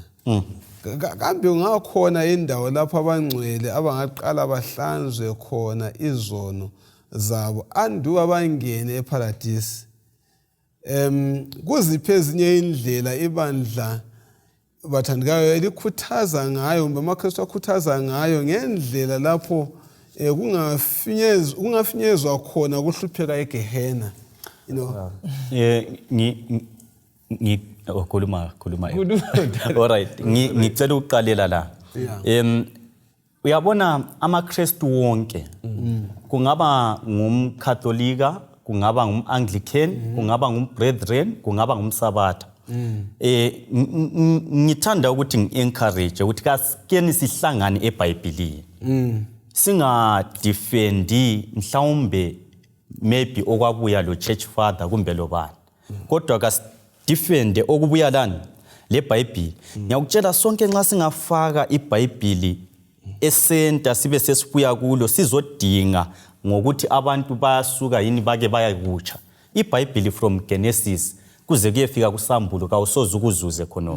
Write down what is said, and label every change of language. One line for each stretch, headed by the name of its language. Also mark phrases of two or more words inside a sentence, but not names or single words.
North Ndebele: Kambe ungakhona indawo lapha abangcwele abangaqala bahlanzwe khona izono zabo anduba bangene eparadise. Kuziphe ezinye indlela ibandla bathandikayo elikhuthaza ngayo kumbe amaKristu akhuthaza ngayo ngendlela lapho kungafinyezwa khona ukuhlupheka eGehena.
English: You know.
North Ndebele: Khuluma.
English: All right.
North Ndebele: Ngicela ukuqalela la. Uyabona amaKristu wonke kungaba ngumKatolika, kungaba ngumAnglican, kungaba ngumbrethren, kungaba ngumSabbath. Ngithanda ukuthi ngi-encourage ukuthi kasike sihlangane eBhayibhelini. Singadefendi mhlawumbe maybe okwabuya lo church father kumbe lo bani. Kodwa kasidefende okubuya lani leBhayibheli. Ngiyakutshela sonke nxa singafaka iBhayibheli esenta sibe sesibuya kulo sizodinga ngokuthi abantu bayasuka yini bake bayakutsha. iBhayibheli from Genesis kuze kuyefika kuSambulo kawusoze ukuzuze khona.